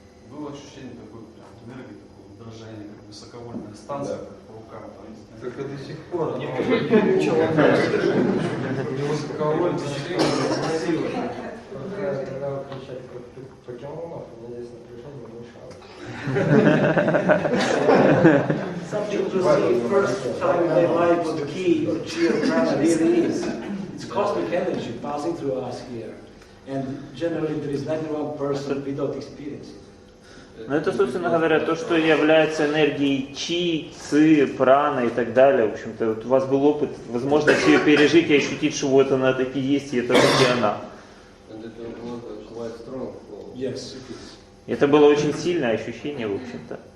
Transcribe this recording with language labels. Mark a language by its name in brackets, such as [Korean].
[Russian] Было ощущение такой прям энергии, такого дрожания, как высоковольтная станция, как по рукам. Так и до сих пор. Высоковольтная красиво. Когда включать покемонов, у меня здесь напряжение мешало. [English] Some people see first time in their life what the key or chi or prana really is. It's cosmic energy passing through us here. And generally there is not one person without experience. [Russian] Но это, собственно говоря, то, что является энергией чи, ци, прана и так далее. В общем-то, вот у вас был опыт, возможность ее пережить и ощутить, что вот она таки есть, и это таки она. [English] Yes, it is. [Russian] Это было очень сильное ощущение, в общем-то.